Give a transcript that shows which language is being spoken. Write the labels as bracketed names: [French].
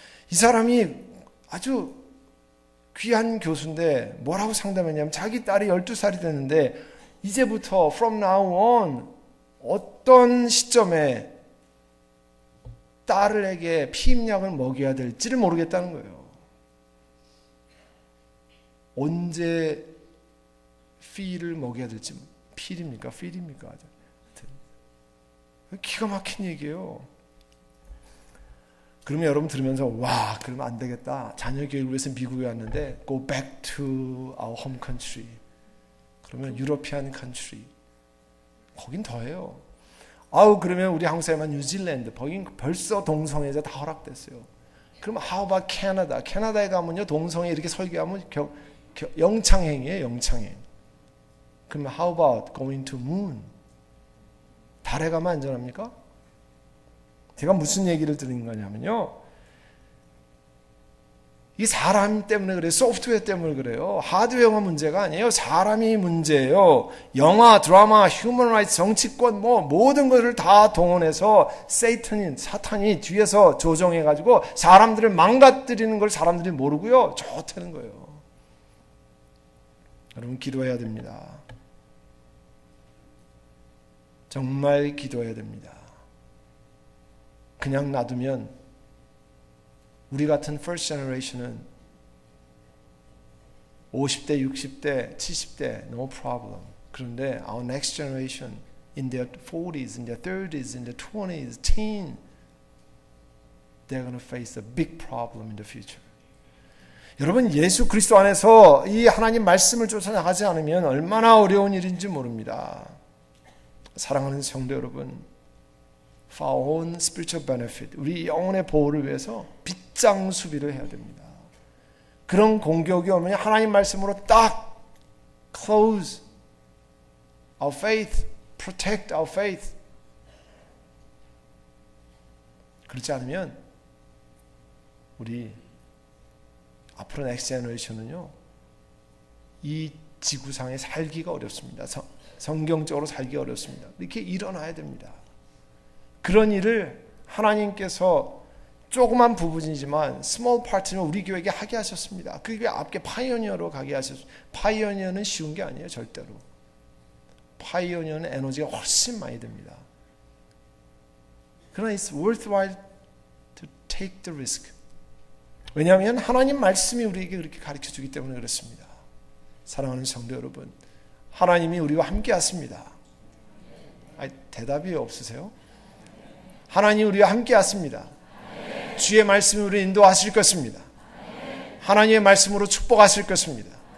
[Korean] 이 사람이 아주 귀한 교수인데 뭐라고 상담했냐면 자기 딸이 12살이 됐는데 이제부터 from now on 어떤 시점에 딸에게 피임약을 먹여야 될지를 모르겠다는 거예요. 언제 피를 먹여야 될지. 필입니까? 필입니까? 기가 막힌 얘기예요. 그러면 여러분 들으면서 와, 그러면 안 되겠다. [English] 자녀 교육을 위해서 미국에 왔는데 go back to our home country. [Korean] 그러면 유러피안 country. 거긴 더해요. 그러면 우리 한국 사람은 뉴질랜드. 거긴 벌써 동성애자 다 허락됐어요. 그럼 how about 캐나다? 캐나다에 가면요 동성애 이렇게 설교하면 영창행이에요. 영창행. [English] 그러면 how about going to moon? [Korean] 달에 가면 안전합니까? 제가 무슨 얘기를 드리는 거냐면요. 이 사람 때문에 그래요. 소프트웨어 때문에 그래요. 하드웨어가 문제가 아니에요. 사람이 문제예요. 영화, 드라마, 휴먼 라이트, 정치권 모든 것을 다 동원해서 사탄이 뒤에서 조정해가지고 사람들을 망가뜨리는 걸 사람들이 모르고요. 좋다는 거예요. 여러분 기도해야 됩니다. 정말 기도해야 됩니다. 그냥 놔두면 우리 같은 first generation 은 50대, 60대, 70대 no problem. [English] 그런데 our next generation in their 40s, in their 30s, in their 20s, teen, they're going to face a big problem in the future. [Korean] 여러분 예수 그리스도 안에서 이 하나님 말씀을 쫓아나가지 않으면 얼마나 어려운 일인지 모릅니다. 사랑하는 성도 여러분, for our own spiritual benefit, 우리 영혼의 보호를 위해서 빗장 수비를 해야 됩니다. 그런 공격이 오면 하나님 말씀으로 딱 close our faith, protect our faith. 그렇지 않으면 우리 앞으로 넥스트 제너레이션은요 이 지구상에 살기가 어렵습니다. 성경적으로 살기가 어렵습니다. 이렇게 일어나야 됩니다. 그런 일을 하나님께서 조그만 부분이지만 small part 는 우리 교회에게 하게 하셨습니다. 그 교회 앞에 파이오니어로 가게 하셨습니다. 파이오니어는 쉬운 게 아니에요. 절대로. 파이오니어는 에너지가 훨씬 많이 듭니다. [English] 그러나 it's worthwhile to take the risk. [Korean] 왜냐하면 하나님 말씀이 우리에게 그렇게 가르쳐주기 때문에 그렇습니다. 사랑하는 성도 여러분, 하나님이 우리와 함께 하십니다. 대답이 없으세요? 하나님 우리와 함께 하십니다. 주의 말씀이 우리를 인도하실 것입니다. 하나님의 말씀으로 축복하실 것입니다.